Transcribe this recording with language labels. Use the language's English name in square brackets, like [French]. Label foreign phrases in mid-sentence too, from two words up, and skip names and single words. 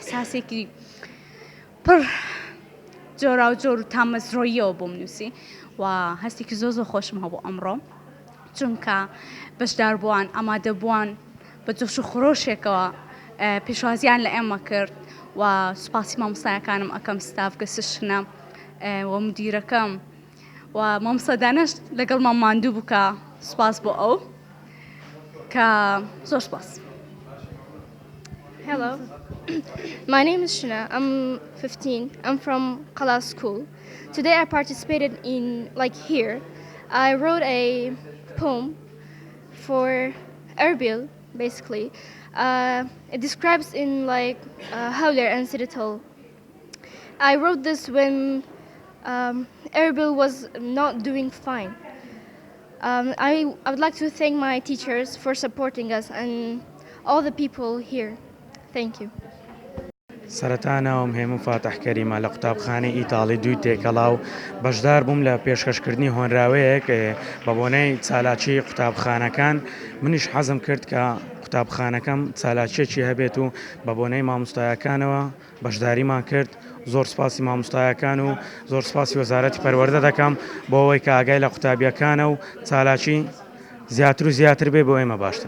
[Central Kurdish] ئەحساسێکی پڕ جۆرا و جۆر و تامەزرۆییەوە بۆم نووسی و هەستێکی زۆر زۆر خۆشم هەبوو ئەمڕۆ چونکە بەشدار بووان ئامادە بووان بە جۆش و خۆشێکەوە پێشوازیان لە ئێمە کرد و سوپاسی مامۆستایەکانم ئەەکەم ستاف گەسشنە و مدیرەکەم و مامۆستا دانش لەگەڵمان ماندوو بوو کە سوپاس بۆ ئەو کە زۆر سوپاس. [English] Hello, my name is Shana. I'm 15. I'm from Qala School. Today I participated in, here, I wrote a poem for Erbil, basically. It describes in Hawler and Sidital. I wrote this when Erbil was not doing fine. I would like to thank my teachers for supporting us and all the people here. Thank you. [Central Kurdish] سەرەتانەوەم هێموو فاتح کەریمە لە قوتابخانەی ئیتاڵی دوی تێکەڵاو بەشدار بووم لە پێشکەشکردنی هۆنراوەیەک بە بۆنەی چالاکی قوتابخانەکان منیش حەزم کرد کە قوتابخانەکەم چالاکیەکی هەبێت و بە بۆنەی مامۆستایەکانەوە بەشداریمان کرد زۆر سپاسی مامۆستایەکان و زۆر سپاسی وەزارەتی پەروەردە دەکەم بۆ ئەوەی کە ئاگای لە قوتابیەکانە و چالاکی زیاتر و زیاتر بێ بۆ ئێمە باشترە.